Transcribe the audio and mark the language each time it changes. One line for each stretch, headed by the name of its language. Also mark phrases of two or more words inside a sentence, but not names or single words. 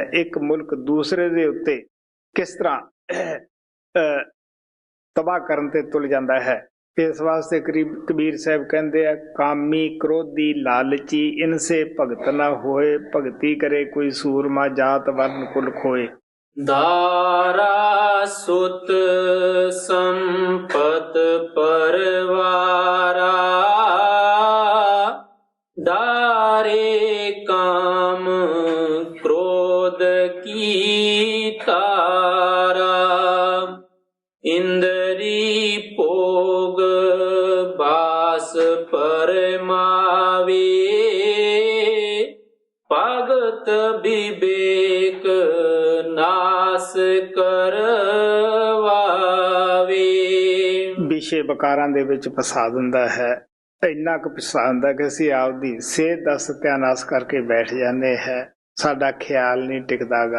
Punjabi: ਇੱਕ ਮੁਲਕ ਦੂਸਰੇ ਦੇ ਉੱਤੇ ਕਿਸ ਤਰ੍ਹਾਂ ਤਬਾਹ ਕਰਨ ਤੇ ਤੁਲ ਜਾਂਦਾ ਹੈ। ਇਸ ਵਾਸਤੇ ਕਬੀਰ ਸਾਹਿਬ ਕਹਿੰਦੇ ਆ,
Hindi: कामी क्रोधी लालची इनसे भगत ना होए, भगती करे कोई सूरमा जात वरन कुल खोए। दारा सुत संपत परवारा, दारे काम क्रोध की तारा, इंद्री भोग बास परमावे, भगत विवेक नास करवावे।
Punjabi: ਵਿਸ਼ੇ ਵਿਕਾਰਾਂ ਦੇ ਵਿੱਚ ਫਸਾ ਦਿੰਦਾ ਹੈ। ਇੰਨਾ ਕੁ ਫਸਾ ਦਿੰਦਾ ਕਿ ਅਸੀਂ ਆਪਦੀ ਸਿਹਤ ਦਾ ਸਤਿਆਨਾਸ਼ ਕਰਕੇ ਬੈਠ ਜਾਂਦੇ ਹੈ। ਸਾਡਾ ਖਿਆਲ ਨਹੀਂ ਟਿਕਦਾਗਾ।